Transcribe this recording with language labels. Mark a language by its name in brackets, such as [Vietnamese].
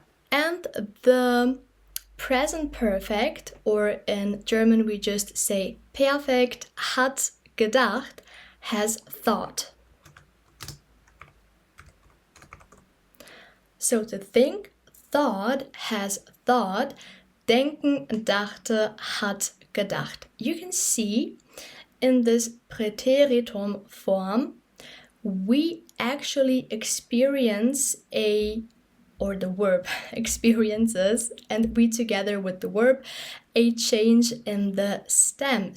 [English] And the present perfect, or in German we just say perfekt, [German] hat gedacht, [English] has thought. So to think, thought, has thought, [German] denken, dachte, hat gedacht. [English] You can see in this Präteritum form, we actually experience or the verb experiences, and we together with the verb, a change in the stem.